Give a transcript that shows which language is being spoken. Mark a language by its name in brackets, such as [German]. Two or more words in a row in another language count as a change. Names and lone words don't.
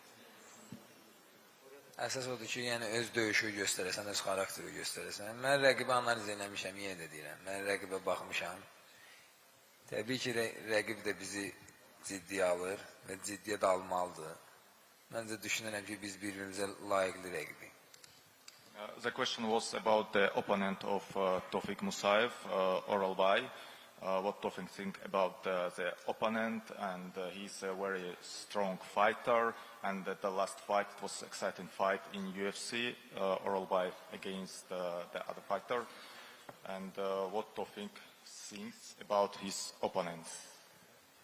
[Azerbaijani] Əsas odur ki, yəni öz döyüşü göstərəsən, öz xarakteri göstərəsən. Mən rəqibi analiz eləmişəm, yenə də deyirəm. Mən rəqibə baxmışam. Təbii ki, rəqib də bizi ciddiyə alır və ciddiyə də almalıdır. Məncə düşünürəm ki, biz bir-birimizə layiqli rəqibik. [English] The question was about the opponent of Tofik Musayev, Oralbay. What Tofik think about the opponent, and he's a very strong fighter, and the last fight was exciting fight in UFC, Oralbay against the other fighter, and what Tofik thinks about his opponent.